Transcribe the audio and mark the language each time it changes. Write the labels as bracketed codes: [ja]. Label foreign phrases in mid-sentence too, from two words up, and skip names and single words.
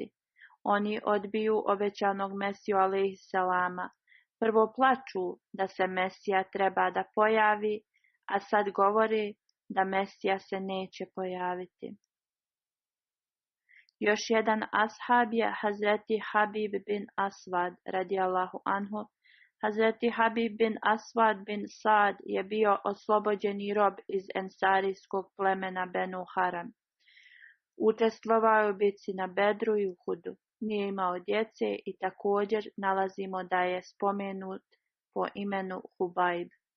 [bs] Oni odbiju obećanog Mesiju alejselama. Prvo plaču da se Mesija treba da pojavi, a sad govori da Mesija se neće pojaviti. Još jedan ashab je Hazreti Habib bin Aswad [ar] رضي الله عنه. [bs] Hazreti Habib bin Aswad bin Sad je bio oslobođeni rob iz ensarijskog plemena Benu Haram. Učestvovao je u bitci na Bedru i Uhudu. Nije imao djece i također nalazimo da je spomenut po imenu Hubajb.